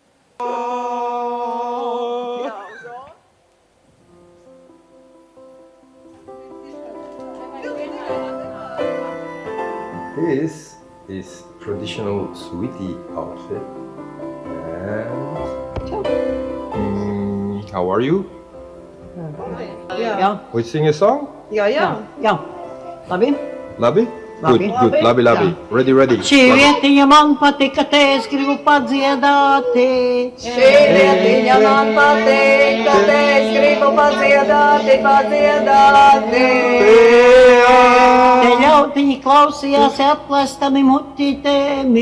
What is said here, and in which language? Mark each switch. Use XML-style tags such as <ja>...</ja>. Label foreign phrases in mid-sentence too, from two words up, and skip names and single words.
<en>This is traditional Sweetie outfit. And how are you? Yeah. We sing a song? Yeah.</en> <lv>Labi? Labi?</lv> <en>Good, good.</en> <lv>Labi, labi.</lv> <en>Ready, ready.</en> <lv>Šī vietiņa man patika, te es gribu padziedāti. Šī vietiņa man patika, te es gribu padziedāti. Te ļautiņi klausījās atklāstami mutītēmi.</lv>